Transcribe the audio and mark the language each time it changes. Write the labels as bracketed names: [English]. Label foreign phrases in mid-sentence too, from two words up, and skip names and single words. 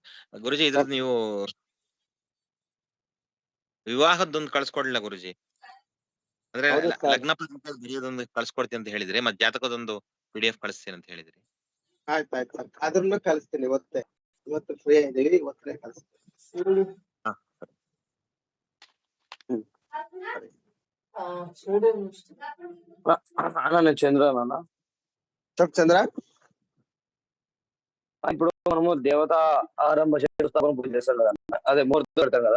[Kannada] ಗುರುಜಿ ಇದು ನೀವು ವಿವಾಹದ್ದೊಂದು ಕಳ್ಸ್ಕೊಡ್ಲಿಲ್ಲ ಗುರುಜಿ, ಅಂದ್ರೆ ಲಗ್ನ ಬರೆಯೋದೊಂದು ಕಳ್ಸ್ಕೊಡ್ತೀನಿ ಅಂತ ಹೇಳಿದ್ರಿ, ಮತ್ತೆ ಜಾತಕದೊಂದು PDF ಕಳಿಸ್ತೀನಿ ಅಂತ ಹೇಳಿದ್ರಿ. ಆಯ್ತಾಯ್ತು ಸರ್, ಅದನ್ನ ಕಳಿಸ್ತೀನಿ ಇವತ್ತೇ. ಇವತ್ತು ಫ್ರೀ ಇದೀವಿ, ಇವತ್ತೇ ಕಳಿಸ್ತೀನಿ. [Telugu] అన్న చంద్ర అన్న చెప్ చంద్ర. ఇప్పుడు మనము దేవత ఆరంభ శంకుస్థాపన పూజ చేస్తాం కదా, అదే ముహూర్తం పెడతాం కదా.